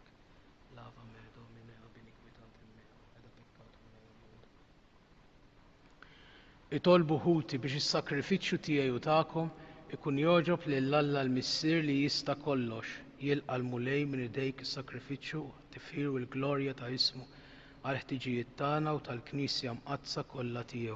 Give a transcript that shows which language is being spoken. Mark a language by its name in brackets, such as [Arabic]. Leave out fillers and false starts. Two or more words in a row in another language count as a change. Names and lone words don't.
[Latin] Lava me Domine ab iniquitate mea et ab peccatum meum. [Maltese] Itolbu ħuti biex is-sakrifiċċju tiegħi u tagħkom ikun jogħġob lil Alla l-Missier li jista' kollox jilqa' l-mulej minn idejk is-sakrifiċċju tifħir u l-glorja ta' ismu għal ħtiġijiet tagħna u tal-Knisja mqazza kollha tiegħu.